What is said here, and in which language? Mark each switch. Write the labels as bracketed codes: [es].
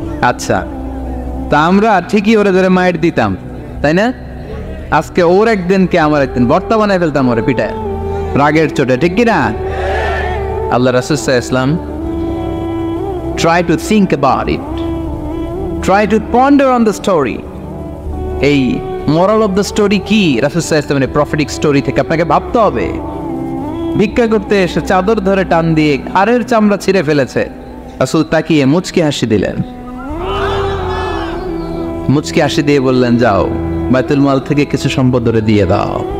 [bn] আচ্ছা, তা আমরা ঠিকই ওরে ধরে মাইর দিতাম, তাই না? আজকে ওর একদিনকে আমার একদিন বর্তা বানায় ফেলতাম ওরে পিটায়, রাগের চোটে, ঠিক কিনা? [en] আল্লাহ রাসূল সাল্লাল্লাহু আলাইহি ওয়াসাল্লাম try to think about it, try to ponder on the story. [bn] এই [en] moral of the story [bn] কি? রাসূল সাল্লাল্লাহু আলাইহি ওয়াসাল্লামের প্রফেটিক স্টোরি থেকে আপনাকে ভাবতে হবে। ভিক্ষা করতে এসে চাদর ধরে টান দিয়ে ঘাড়ের চামড়া ছিঁড়ে ফেলেছে। রাসূল তাকিয়ে মুচকি হাসি দিলেন। মুচকি হাসি দিয়ে বললেন, যাও বাইতুল মাল থেকে কিছু সম্পদ ধরে দিয়ে দাও।